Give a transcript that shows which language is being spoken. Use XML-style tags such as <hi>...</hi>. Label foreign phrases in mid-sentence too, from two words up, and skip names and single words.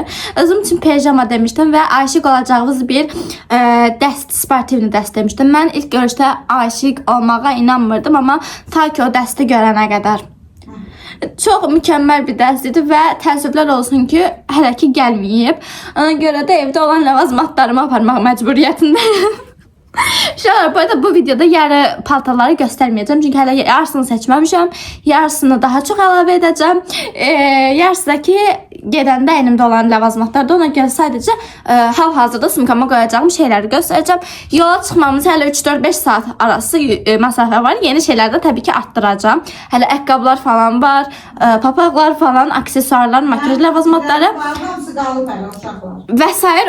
<az>Özüm üçün pijama demişdim və aşiq olacağınız bir dəst, sportivni dəst demişdim. Mən ilk görüşdə aşiq olmağa inanmırdım, amma ta ki o dəsti görənə qədər. Çox mükəmməl bir dərs idi və təəssüflər olsun ki, hələ ki gəlməyib. Ona görə də evdə olan ləvazimatlarımı aparmaq məcburiyyətindəyim.</az> <tr>Şu an bu videoda yarı paltarları göstermeyeceğim çünkü hala yarısını seçmemişim. Yarısını daha çok əlavə edeceğim.</tr> <az>Yarısı da ki gedəndə əlimdə olan ləvazimatlardır. Ona görə sadəcə hal-hazırda sumkama qoyacağım şeyləri göstereceğim. Yola çıxmamız hələ 3-4-5 saat arası məsafə var. Yeni şeyləri də təbii ki arttıracağım. Hələ ayaqqabılar falan var, papaqlar falan, aksesuarlar, makyaj ləvazimatları və s.</az>